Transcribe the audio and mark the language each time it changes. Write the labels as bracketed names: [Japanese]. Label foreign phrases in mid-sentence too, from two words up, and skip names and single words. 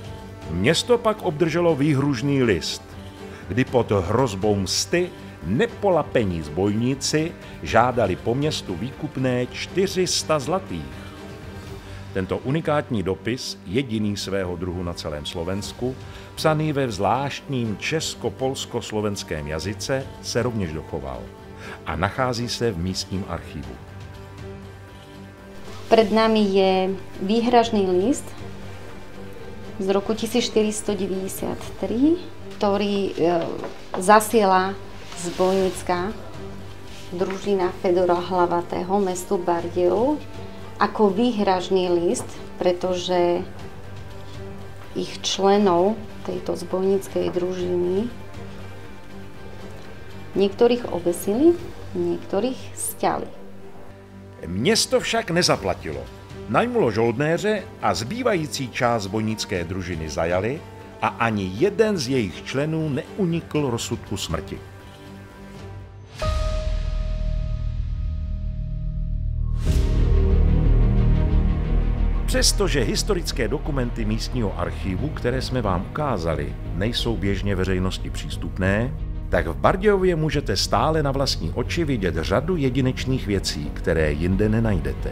[Czech] Město pak obdrželo výhružný list, kdy pod hrozbou msty nepolapení zbojníci žádali po městu výkupné 400 zlatých. Tento unikátní dopis, jediný svého druhu na celém Slovensku, psaný ve zvláštním česko-polsko-slovenském jazyce, se rovněž dochoval a nachází se v místním archívu. [Slovak] Pred nami je výhražný list z roku 1493, ktorý zasiela zbojnícka družina Fedora Hlavatého mestu Bardejov ako výhražný list, pretože ich členov tejto zbojníckej družiny niektorých obesili, niektorých sťali. [Czech] Město však nezaplatilo. Najmulo žoldnéře a zbývající část zbojnické družiny zajali a ani jeden z jejich členů neunikl rozsudku smrti. Přestože historické dokumenty místního archivu, které jsme vám ukázali, nejsou běžně veřejnosti přístupné, tak v Bardejově můžete stále na vlastní oči vidět řadu jedinečných věcí, které jinde nenajdete.